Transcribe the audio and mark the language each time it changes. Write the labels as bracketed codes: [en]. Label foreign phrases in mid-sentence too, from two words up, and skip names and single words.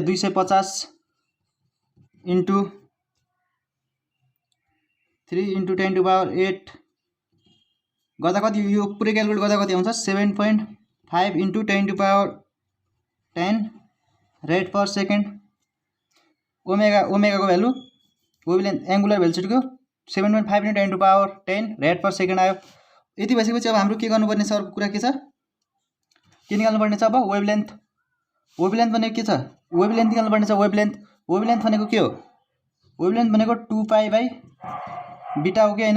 [ne] 250 इन्टु 3 × 10⁸ गर्दा कति? यो पुरै क्याल्कुलेट गर्दा कति आउँछ? [en] 7.5 into 10⁻10 rad per second. ओमेगा को भ्यालु wavelength angular velocity को 7.5 into 10⁻10 rad per second आयो। [ne] यति भइसकेपछि अब हाम्रो के गर्नुपर्ने छ? अर्को कुरा के छ? के निकाल्नु पर्ने छ? अब वेवलेंथ भनेको के छ? वेवलेंथ निकाल्नु पर्ने छ। वेवलेंथ भनेको के हो? वेवलेंथ भनेको 2 [en] pi by beta [ne] हो कि हैन?